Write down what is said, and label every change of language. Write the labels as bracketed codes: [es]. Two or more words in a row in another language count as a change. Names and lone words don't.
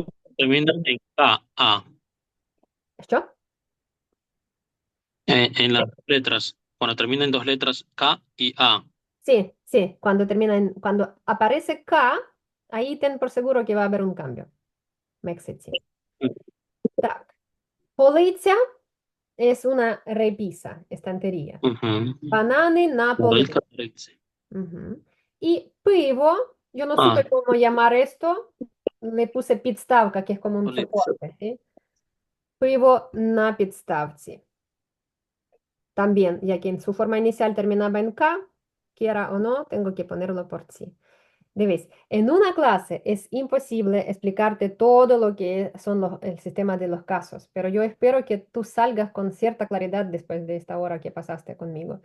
[es] Termina en K, A, ¿yo? en las letras. Cuando termina en dos letras, K y A. Sí, sí, cuando aparece K, ahí ten por seguro que va a haber un cambio. Mexici. [uk] Так. Полиця [es] es una repisa, estantería. Ujú. [uk] Банани на полиці. [es] Política, sí. Ujú. Y pivo, yo no Ah. supe cómo llamar esto, le puse підставка, que es como un Policja. soporte, ¿sí? [uk] Pivo на підставці. [es] También, ya que en su forma inicial terminaba en K, quiera o no, tengo que ponerlo por sí. Debes, en una clase es imposible explicarte todo lo que son el sistema de los casos, pero yo espero que tú salgas con cierta claridad después de esta hora que pasaste conmigo.